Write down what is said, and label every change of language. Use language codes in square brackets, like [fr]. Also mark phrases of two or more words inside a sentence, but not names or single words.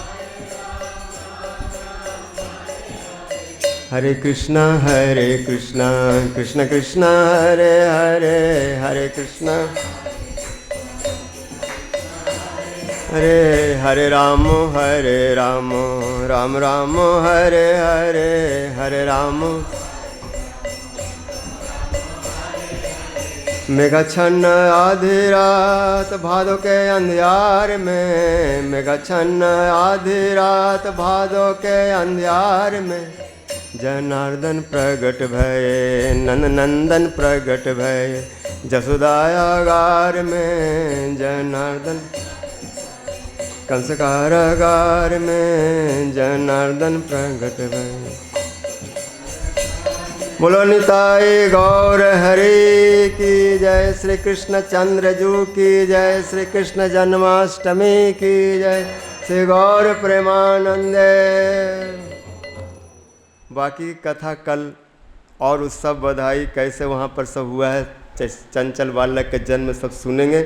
[hi] हरे कृष्णा कृष्ण कृष्ण हरे हरे, हरे कृष्णा हरे राम राम राम हरे हरे, हरे राम। मेघाच्छन्न आधी रात भादों के अंधियार में, मेघाच्छन्न आधी रात भादों के अंधियार में जनार्दन प्रगट भये, नंद नंदन प्रगट भये जसोदा आगार में, जनार्दन कंस कारागार में जनार्दन प्रगट भये। बोलो निताई गौर हरि की जय, श्री कृष्ण चंद्र जू की जय, श्री कृष्ण जन्माष्टमी की जय, श्री गौर प्रेमानंदे। बाकी कथा कल और उत्सव बधाई कैसे वहाँ पर सब हुआ है, चंचल बालक के जन्म सब सुनेंगे।